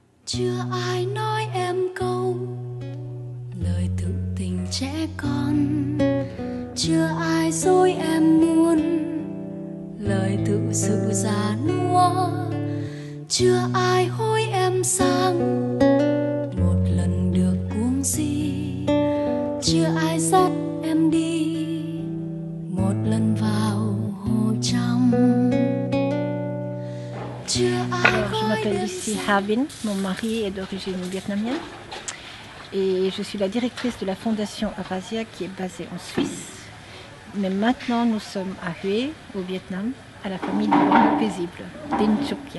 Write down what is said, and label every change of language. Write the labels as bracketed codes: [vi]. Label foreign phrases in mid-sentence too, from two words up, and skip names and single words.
[vi] Chưa ai nói em câu lời tự tình trẻ con, chưa ai dối em muôn lời tự sự già nua, chưa ai hối em sang một lần được cuồng si, chưa ai dắt em đi một lần vào hồ trong. [fr] Alors, je m'appelle Lucie Harbin, mon mari est d'origine vietnamienne et je suis la directrice de la fondation Eurasia qui est basée en Suisse. Mais maintenant nous sommes à Hue, au Vietnam, à la famille du paisible, Tin Choc Kia.